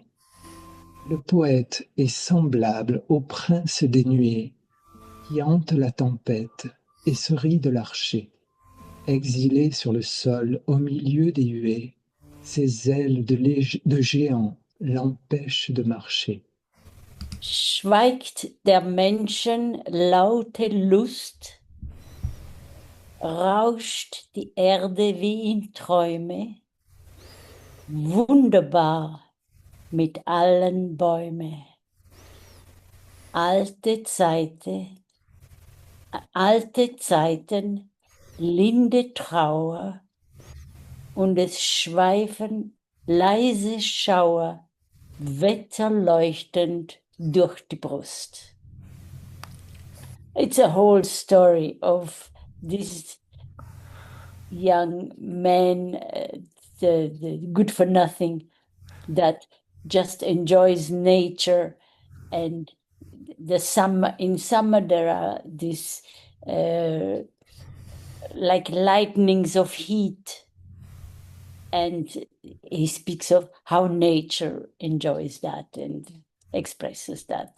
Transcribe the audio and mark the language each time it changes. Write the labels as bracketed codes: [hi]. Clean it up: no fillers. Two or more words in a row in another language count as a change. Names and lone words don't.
[fr] Le poète est semblable au prince des nuées, qui hante la tempête et se rit de l'archer. Exilé sur le sol au milieu des huées, ses ailes de géant l'empêchent de marcher. [de] Schweigt der Menschen laute Lust, rauscht die Erde wie in Träume, wunderbar mit allen Bäumen. Alte Zeiten, linde Trauer, und es schweifen leise Schauer, wetterleuchtend durch die Brust. [en] It's a whole story of this young man, the good for nothing, that just enjoys nature, and in summer there are these like lightnings of heat, and he speaks of how nature enjoys that, and expresses that.